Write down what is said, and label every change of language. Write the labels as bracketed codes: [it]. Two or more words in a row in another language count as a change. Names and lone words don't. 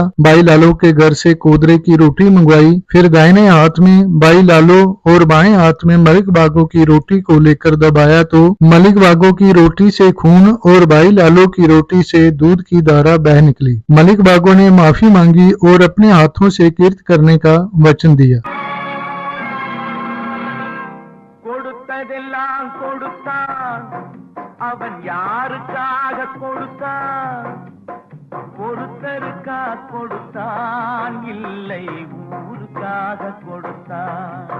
[hi] बाई लालो के घर से कोदरे की रोटी मंगवाई। फिर दाहिने हाथ में बाई लालो और बाएं हाथ में मलिक बागो की रोटी को लेकर दबाया तो मलिक बागो की रोटी से खून और बाई लालो की रोटी से दूध की धारा बह निकली। मलिक बागो ने माफी मांगी और अपने हाथों से कीर्त करने का वचन दिया। [ta] கொடுத்ததெல்லாம் கொடுத்தான், அவன் யாருக்காக கொடுத்தான்? ஒருத்தருக்கா கொடுத்தான், இல்லை ஊருக்காக கொடுத்தான்.